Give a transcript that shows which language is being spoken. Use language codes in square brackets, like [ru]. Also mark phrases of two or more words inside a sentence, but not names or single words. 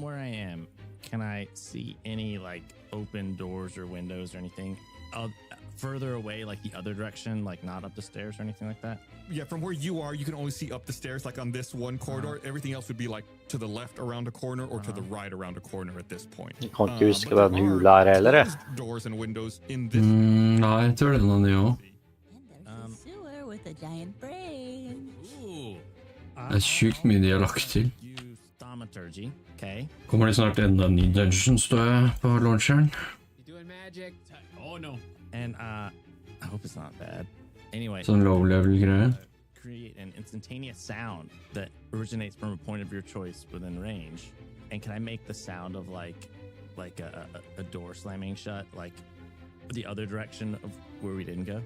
[en] From where I am, can I see any like open doors or windows or anything further away, like the other direction, like not up the stairs or anything like that? Yeah, from where you are, you can only see up the stairs, like on this one corridor. Everything else would be like to the left around a corner or to the right around a corner at this point. [no] Jeg kan ikke huske hva den hula er heller, jeg. [en] Doors and windows in this. [no] Nei, jeg tror det er noe nye også. [en] Sewer with a giant brain. [no] Det er sykt mye de har lagt til. [en] Thaumaturgy, okay. [no] Kommer det snart enda en ny dungeon, står jeg på launcheren. [en] Doing magic. Oh no. And I hope it's not bad. Anyway. [no] Sånn low-level greie. [en] Create an instantaneous sound that originates from a point of your choice within range. And can I make the sound of like a door slamming shut, like the other direction of where we didn't go?